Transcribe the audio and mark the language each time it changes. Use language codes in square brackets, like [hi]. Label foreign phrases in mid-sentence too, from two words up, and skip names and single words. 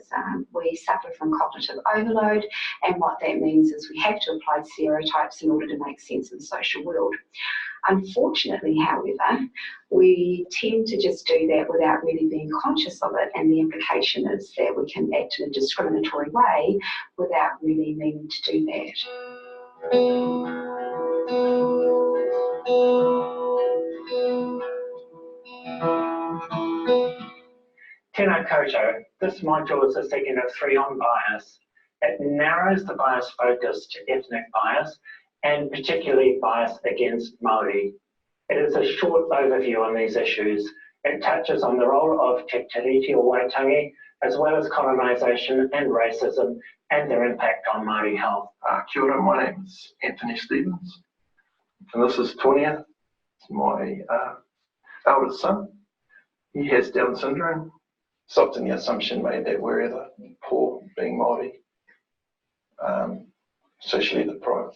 [en] We suffer from cognitive overload, and what that means is we have to apply stereotypes in order to make sense of the social world. Unfortunately, however, we tend to just do that without really being conscious of it, and the implication is that we can act in a discriminatory way without really meaning to do that. [mi] Tēnā koutou. [en] This module is a second of 3 on bias. It narrows the bias focus to ethnic bias and particularly bias against Māori. It is a short overview on these issues. It touches on the role of Te Tiriti o Waitangi, as well as colonisation and racism and their impact on Māori health. [mi] Kia ora, [en] my name is Anthony Stevens, and this is Tonia, my eldest son. He has Down syndrome. It's often the assumption made that we're the poor, being Māori, socially deprived.